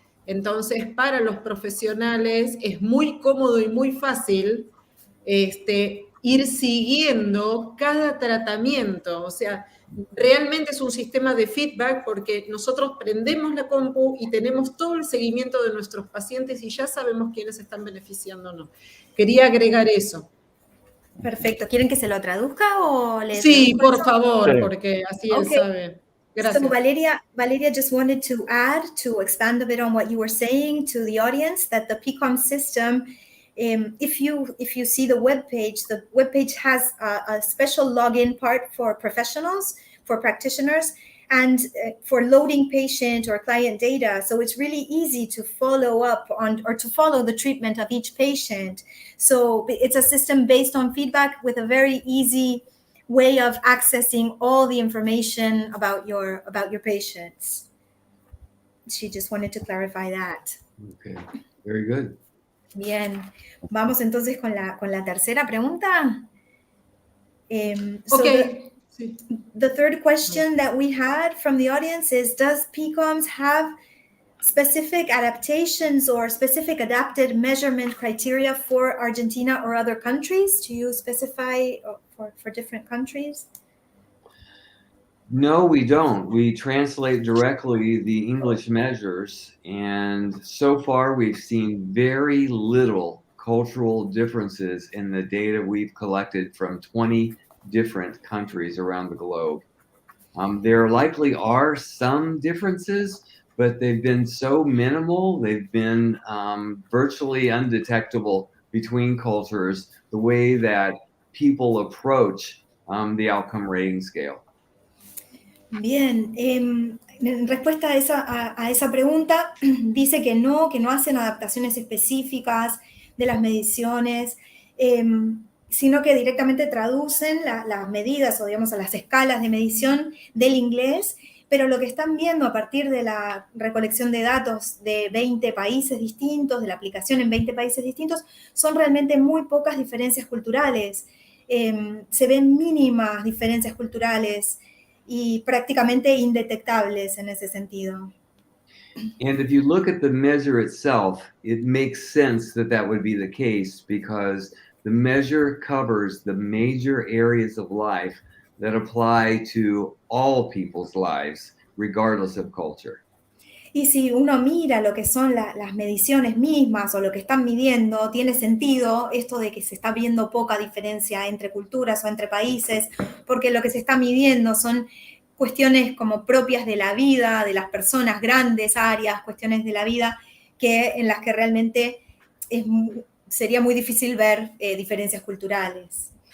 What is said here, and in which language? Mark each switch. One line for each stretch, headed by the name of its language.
Spanish: Entonces, para los profesionales es muy cómodo y muy fácil ir siguiendo cada tratamiento. O sea, realmente es un sistema de feedback porque nosotros prendemos la compu y tenemos todo el seguimiento de nuestros pacientes y ya sabemos quiénes están beneficiando o no. Quería agregar eso. Perfecto. ¿Quieren que se lo traduzca o le Sí, traduzco por eso? favor, Sí. porque así él
English: Okay.
Spanish: sabe. Gracias.
English: So Valeria just wanted to add, to expand a bit on what you were saying to the audience, that the PCOMS system, if you see the webpage has a special login part for professionals, for practitioners, and for loading patient or client data. So it's really easy to follow up on, or to follow the treatment of each patient. So it's a system based on feedback with a very easy way of accessing all the information about your patients. She just wanted to clarify that. Okay, very good.
Spanish: Bien, vamos entonces con la tercera pregunta.
English: So Okay. the third question that we had from the audience is, does PCOMS have specific adaptations or specific adapted measurement criteria for Argentina or other countries? Do you specify for different countries? No, we don't. We translate directly the English measures, and so far we've seen very little cultural differences in the data we've collected from 20 different countries around the globe. There likely are some differences, but they've been so minimal, they've been virtually undetectable between cultures, the way that people approach the outcome rating scale.
Spanish: Bien, en respuesta a esa pregunta, dice que no hacen adaptaciones específicas de las mediciones, sino que directamente traducen las medidas o, digamos, a las escalas de medición del inglés, pero lo que están viendo a partir de la recolección de datos de 20 países distintos, de la aplicación en 20 países distintos, son realmente muy pocas diferencias culturales. Se ven mínimas diferencias culturales y prácticamente indetectables en ese sentido.
English: And if you look at the measure itself, it makes sense that would be the case, because the measure covers the major areas of life that apply to all people's lives, regardless of culture.
Spanish: Y si uno mira lo que son las mediciones mismas o lo que están midiendo, tiene sentido esto de que se está viendo poca diferencia entre culturas o entre países, porque lo que se está midiendo son cuestiones como propias de la vida, de las personas, grandes áreas, cuestiones de la vida en las que realmente sería muy difícil ver diferencias culturales.